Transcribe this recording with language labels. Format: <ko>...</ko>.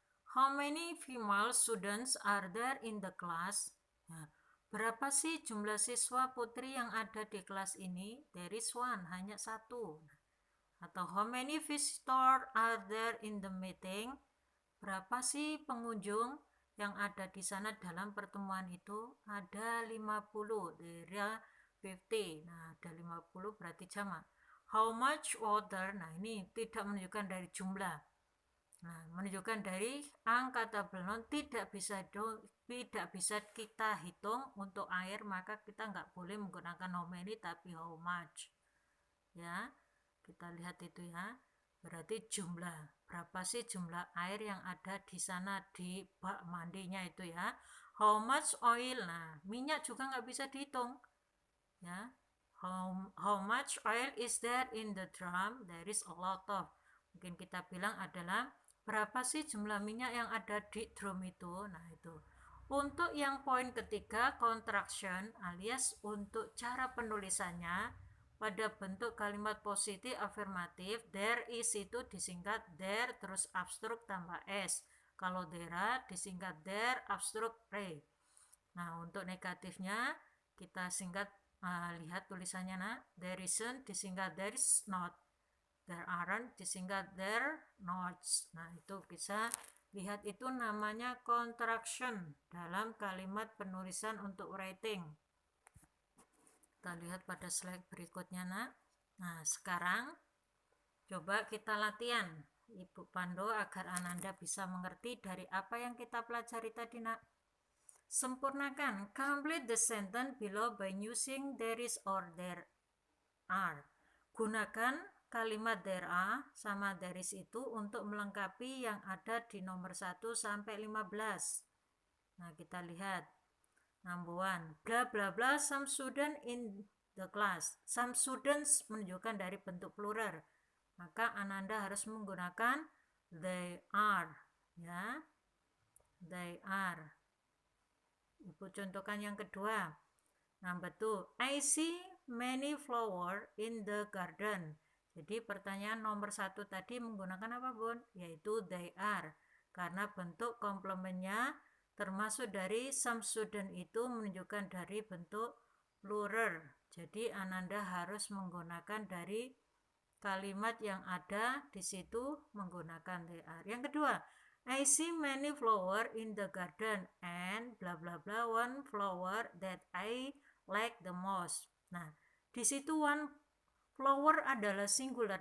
<en>How many female students are there in the class?</en> <id>Nah, berapa sih jumlah siswa putri yang ada di kelas ini?</id> <en>There is 1,</en> <id>hanya 1.</id> <en>Atau how many visitors are there in the meeting?</en> <id>Berapa sih pengunjung yang ada di sana dalam pertemuan itu? Ada 50.</id> <en>There are 50.</en> <id>Nah, ada 50 berarti jamak.</id> <en>How much water?</en> <id>Nah, ini tidak menunjukkan dari jumlah. Nah, menunjukkan dari uncountable noun, tidak bisa kita hitung untuk air, maka kita nggak boleh menggunakan how many tapi how much. Ya, kita lihat itu ya. Berarti jumlah, berapa sih jumlah air yang ada di sana di bak mandinya itu ya.</id> <en>How much oil?</en> <id>Nah, minyak juga nggak bisa dihitung.</id> <en>Ya, how much oil is there in the drum? There is a lot of.</en> <id>Mungkin kita bilang adalah berapa sih jumlah minyak yang ada di drum itu. Nah, itu. Untuk yang poin ketiga, contraction alias untuk cara penulisannya pada bentuk kalimat positif afirmatif, there is itu disingkat there terus abstruk tambah s. Kalau there disingkat there abstruk re. Nah, untuk negatifnya kita singkat lihat tulisannya. Nah, there isn't disingkat there is not, there aren't disingkat there not. Nah, itu bisa lihat, itu namanya contraction dalam kalimat penulisan untuk writing. Kita lihat pada slide berikutnya, Nak. Nah, sekarang coba kita latihan Ibu Pando agar Ananda bisa mengerti dari apa yang kita pelajari tadi, Nak. Sempurnakan.</id> <en>Complete the sentence below by using there is or there are.</en> <id>Gunakan kalimat there are sama there is itu untuk melengkapi yang ada di nomor 1 sampai 15. Nah, kita lihat. Number 1.</id> <en>Bla bla bla some student in the class.</en> <id>Some students menunjukkan dari bentuk plural. Maka Ananda harus menggunakan they are. Ya. They are. Ibu contohkan yang kedua.</id> <en>Number 2. I see many flowers in the garden.</en> <id>Jadi pertanyaan nomor 1 tadi menggunakan apa, Bun? Yaitu they are. Karena bentuk komplementnya termasuk dari some student itu menunjukkan dari bentuk plural. Jadi Ananda harus menggunakan dari kalimat yang ada di situ menggunakan they are. Yang kedua,</id> <en>I see many flowers in the garden and bla bla bla one flower that I like the most.</en> <id>Nah, di situ one flower adalah singular.</id>